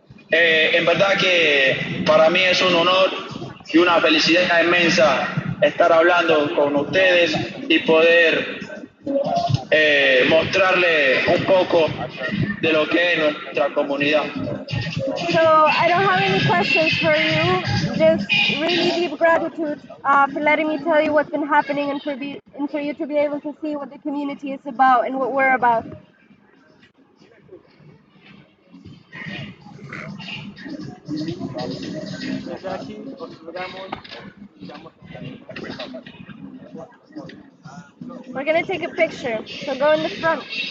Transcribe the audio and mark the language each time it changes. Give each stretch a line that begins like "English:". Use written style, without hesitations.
Spanish: En verdad que para mí es un honor y una felicidad inmensa estar hablando con ustedes y poder mostrarle un poco de lo que es nuestra comunidad.
English: So I don't have any questions for you, just really deep gratitude for letting me tell you what's been happening and for you to be able to see what the community is about and what we're about.
Spanish: Desde aquí os saludamos.
English: We're gonna take a picture, so go in the front.